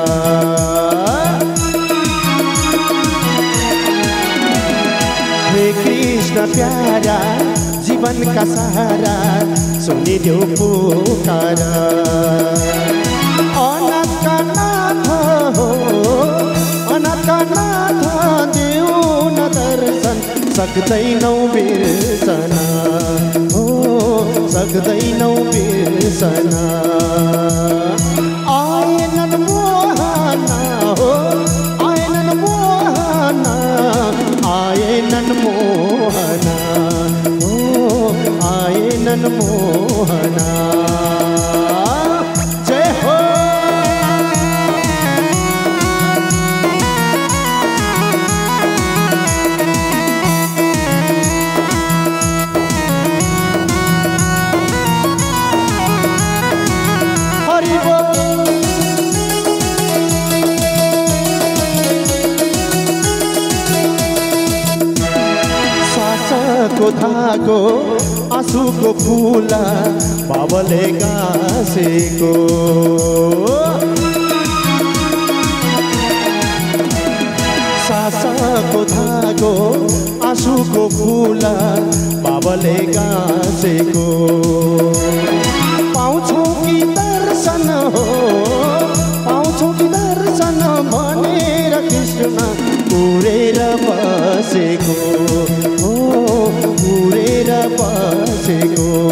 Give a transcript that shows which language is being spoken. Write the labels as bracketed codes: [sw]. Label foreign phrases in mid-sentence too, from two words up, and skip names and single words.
[hi] हे कृष्ण प्यारा जीवन का सहारा [ne] सुनिदेऊ पुकारा [hi] अनाथ का नाथ हो अनाथ का नाथ [ne] देऊ न दर्शन सक्दैनौ बिर्सना हो सक्दैनौ बिर्सना आएनन् मोहना हो आएनन् मोहना आएनन् मोहना हो आएनन् मोहना जय हो हरि बोल सासको धागो आँसुको फुला बाबले गाँसेको सासको धागो आँसुको फुला बाबले गाँसेको पाउँछौ कि दर्शन हो पाउँछौ कि दर्शन भनेर कृष्ण पुरेर बसेको हो पुरेर बसेको